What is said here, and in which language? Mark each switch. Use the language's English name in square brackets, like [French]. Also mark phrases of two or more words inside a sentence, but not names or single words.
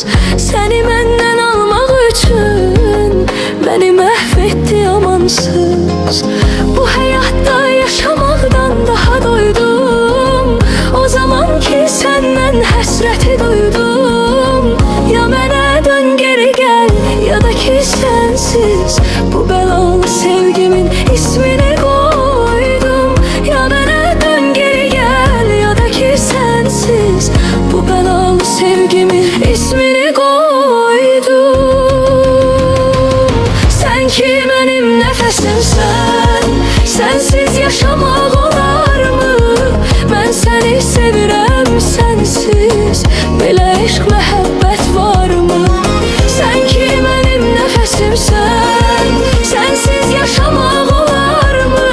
[Azerbaijani] Səni məndən almaq üçün məni məhv etdi amansız. Bu həyatda yaşamaqdan daha doydum, o zaman ki səndən həsrəti duydum. Ya mənə dön geri gəl, ya da ki [Turkish] sensiz bu belalı sevgimin ismini koydum. [Azerbaijani] Ya mənə dön geri gəl, [Turkish] ya da ki sensiz bu belalı sevgimin ismini koydum. Sen ki benim nefesimsen, sensiz yaşamak [Azerbaijani] olar mı? [Turkish] Ben seni [Azerbaijani] sevirəm sensiz, belə eşq məhəbbət var mı? [Turkish] Sen ki benim nefesimsen, sensiz yaşamak [Azerbaijani] olar mı?